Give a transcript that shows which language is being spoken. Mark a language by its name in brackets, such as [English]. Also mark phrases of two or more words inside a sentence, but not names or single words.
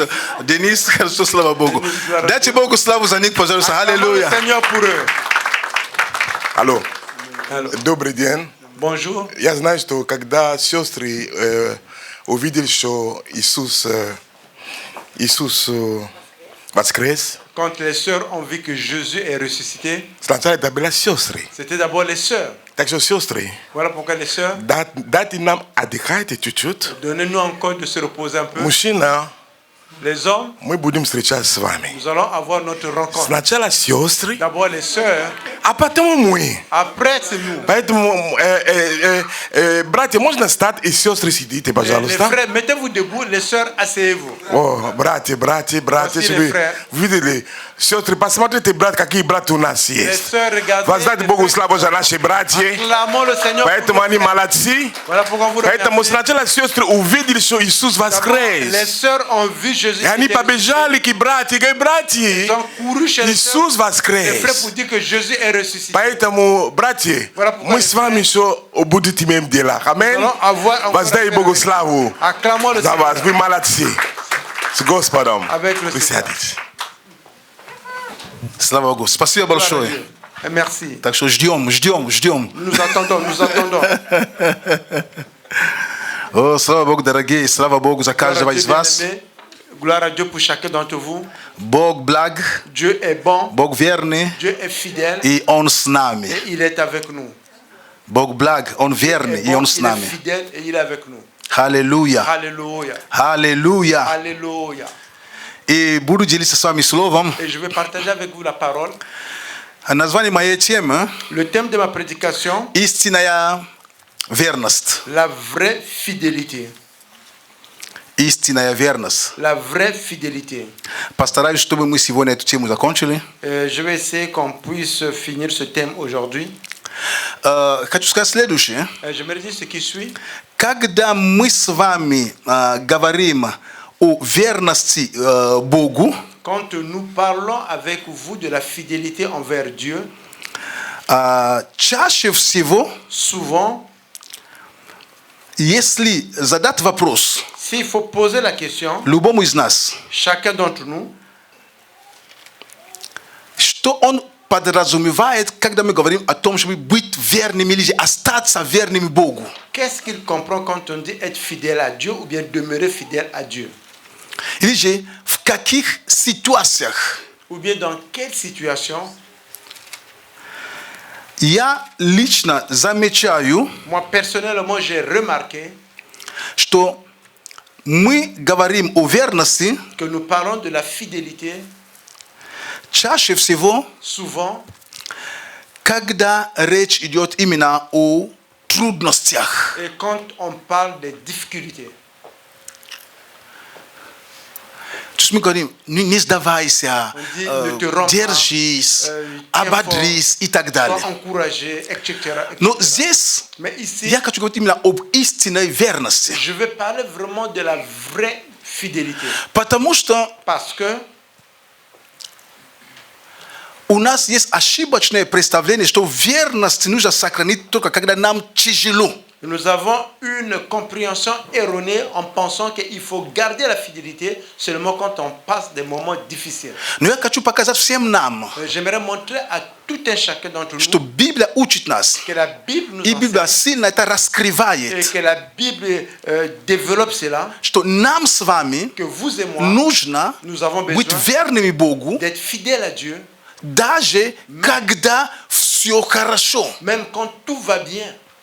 [Russian] Денис, хорошо, слава Богу. Дайте Богу славу за них, пожалуйста. Аллилуйя. Алло. Добрый день. [French] Bonjour. [Russian] Я знаю, что когда сестры увидели, что Иисус воскрес, [French] Quand les sœurs ont vu que Jésus est ressuscité, [Russian] сначала это были сестры. [French] c'était d'abord les sœurs. [Russian] Так что сестры, [French] Voilà pourquoi les sœurs, [Russian] дайте нам отдыхать чуть-чуть. [French] donnez-nous encore de se reposer un peu. [Russian] Мужчина, [French] Les hommes, [Russian] мы будем встречаться с вами. [French] nous allons avoir notre rencontre. [Russian] Сначала сестры, [French] D'abord les sœurs, [Russian] а потом мы. [French] après c'est nous. [Russian] Поэтому, братья, можно встать и сестры сидите, [French] Les [Russian] пожалуйста. [French] frères, mettez-vous debout, les sœurs, asseyez-vous. [Russian] О, братья, [French] Voici [Russian] чтобы [French] les frères. [Russian] видели. Сестры, посмотрите, брат, какие братья у нас [French] Les [Russian] есть. [French] sœurs, regardez. [Russian] Воздайте [French] les [Russian] Богу [French] frères. [Russian] славу за наши братья. [French] Acclamons le Seigneur. pour [Russian] Поэтому [French] nos [Russian] они [French] frères. [Russian] молодцы. [French] Voilà pourquoi vous [Russian] Поэтому [French] remerciez. [Russian] сначала сестры увидели, что Иисус [French] Les [Russian] воскрес. [French] sœurs ont vu Jésus. [Russian] И они [French] qui était [Russian] побежали к братьям, говорят, [French] ressuscité. [Russian] братья, [French] Ils ont couru chez les sœurs, [Russian] Иисус [French] les frères, [Russian] воскрес. [French] pour dire que Jésus est ressuscité. [Russian] Поэтому, братья, [French] Voilà pourquoi [Russian] мы с вами еще будете иметь дела. Аминь. [French] Nous allons avoir encore [Russian] Воздай [French] affaire [Russian] Богу [French] avec- [Russian] славу [French] Acclamons le [Russian] за [French] Seigneur. [Russian] вас. Вы молодцы. С Господом. [French] Avec le Seigneur. [Russian] Присядьте. Слава Богу. Спасибо [French] Gloire à [Russian] большое. [French] Dieu. Et merci. [Russian] Так что ждем. [French] Nous attendons, nous attendons. [Russian] О, слава Богу, дорогие, слава Богу за каждого из вас. [French] Gloire à Dieu pour chacun d'entre vous. [Russian] Бог благ, [French] Dieu est bon, [Russian] Бог верный, [French] Dieu est fidèle [Russian] и Он с нами. [French] et il est avec nous. [Russian] Бог благ, Он верный, [French] Il [Russian] и [French] est, [Russian] Он [French] bon, [Russian] с [French] il est [Russian] нами. [French] fidèle et il est avec nous. [Russian] Аллилуйя. [French] Alléluia. [Russian] Аллилуйя. [French] Alléluia. [Russian] И буду делиться с вами словом. [French] Et je vais partager avec vous la parole. [Russian] Название моей темы [French] Le thème de ma prédication, [Russian] «Истинная верность». [French] la vraie fidélité. [Russian] Истинная верность. [French] La vraie fidélité. [Russian] Постараюсь, чтобы мы сегодня эту тему закончили. [French] Je vais essayer qu'on puisse finir ce thème aujourd'hui. [Russian] Хочу сказать следующее. [French] J'aimerais dire ce qui suit. [Russian] Когда мы с вами говорим о верности Богу, [French] Quand nous parlons avec vous de la fidélité envers Dieu, [Russian] чаще всего, [French] souvent, [Russian] если задать вопрос [French] s'il faut poser la question, [Russian] любому из нас, [French] chacun d'entre nous, [Russian] что он подразумевает, когда мы говорим о том, чтобы быть верными или остаться верными Богу. [French] qu'est-ce qu'il comprend quand on dit être fidèle à Dieu ou bien demeurer fidèle à Dieu? [Russian] Или же в каких ситуациях [French] Ou bien dans quelle situation? [Russian] я лично замечаю, [French] Moi, personnellement, j'ai remarqué [Russian] что мы говорим о верности [French] que nous parlons de la fidélité [Russian] чаще всего, [French] souvent [Russian] когда речь идет именно о трудностях. [French] et quand on parle des difficultés. [Russian] То есть мы говорим, не сдавайся, [French] On dit, ne te rends pas, [Russian] держись, [French] tiens [Russian] ободрись и так [French] sois [Russian] далее. [French] encouragé, etc. [Russian] Но здесь [French] Mais ici, [Russian] я хочу говорить именно об истинной верности. [French] je vais parler vraiment de la vraie fidélité. [Russian] Потому что [French] Parce que [Russian] у нас есть ошибочное представление, что верность нужно сохранить только когда нам тяжело. [French] nous avons une compréhension erronée en pensant qu'il faut garder la fidélité seulement quand on passe des moments difficiles. [Russian] Но я хочу показать всем нам, [French] J'aimerais montrer à tout un chacun d'entre nous [Russian] что Библия учит нас, [French] que la Bible nous [Russian] и Библия [French] enseigne [Russian] сильно это [French] et [Russian] раскрывает, [French] que la Bible développe cela, [Russian] что нам с вами [French] que vous et moi, [Russian] нужно [French] nous avons [Russian] быть [French] besoin [Russian] верными Богу, [French] d'être fidèles à Dieu, [Russian] даже когда все хорошо. [French] même quand tout va bien.